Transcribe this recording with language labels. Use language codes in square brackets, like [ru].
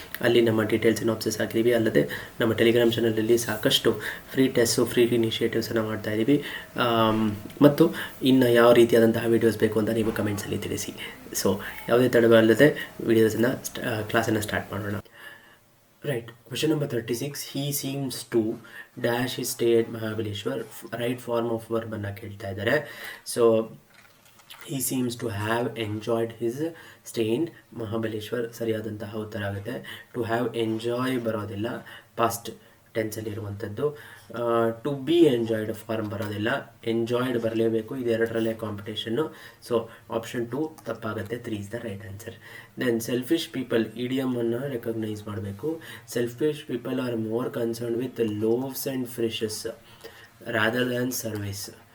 [kn] ಅಲ್ಲಿ ನಮ್ಮ detail synopsis ಹಾಕಿದ್ದೀವಿ. ಅಲ್ಲದೆ ನಮ್ಮ ಟೆಲಿಗ್ರಾಮ್ ಚಾನಲಲ್ಲಿ ಸಾಕಷ್ಟು ಫ್ರೀ ಟೆಸ್ಟು, ಫ್ರೀ ಇನಿಷಿಯೇಟಿವ್ಸನ್ನು ಮಾಡ್ತಾ ಇದ್ದೀವಿ. ಮತ್ತು ಇನ್ನು ಯಾವ ರೀತಿಯಾದಂತಹ ವೀಡಿಯೋಸ್ ಬೇಕು ಅಂತ ನೀವು ಕಮೆಂಟ್ಸಲ್ಲಿ ತಿಳಿಸಿ. ಸೊ ಯಾವುದೇ ತಡವಲ್ಲದೆ ಕ್ಲಾಸನ್ನು ಸ್ಟಾರ್ಟ್ ಮಾಡೋಣ. [en] Right. Question number 36. He seems to dash his stay at Mahabaleshwar. Right form of verb [kn] ಅನ್ನು ಕೇಳ್ತಾ ಇದ್ದಾರೆ. [en] So he seems to have enjoyed his stay in Mahabaleshwar. [kn] ಸರಿಯಾದಂತಹ ಉತ್ತರ ಆಗುತ್ತೆ. To have enjoy ಬರೋದಿಲ್ಲ, past ಟೆನ್ಸಲ್ಲಿ ಇರುವಂಥದ್ದು. ಟು ಬಿ ಎಂಜಾಯ್ಡ್ ಫಾರ್ಮ್ ಬರೋದಿಲ್ಲ, enjoyed ಬರಲೇಬೇಕು. ಇದೆರಡರಲ್ಲೇ ಕಾಂಪಿಟೇಷನ್ನು. ಸೊ ಆಪ್ಷನ್ 2 ತಪ್ಪಾಗುತ್ತೆ. 3 [en] Is the right answer. Then selfish people ಇಡಿಯಮನ್ನು recognise ಮಾಡಬೇಕು. Selfish people are more concern with loaves and fishes rather than service.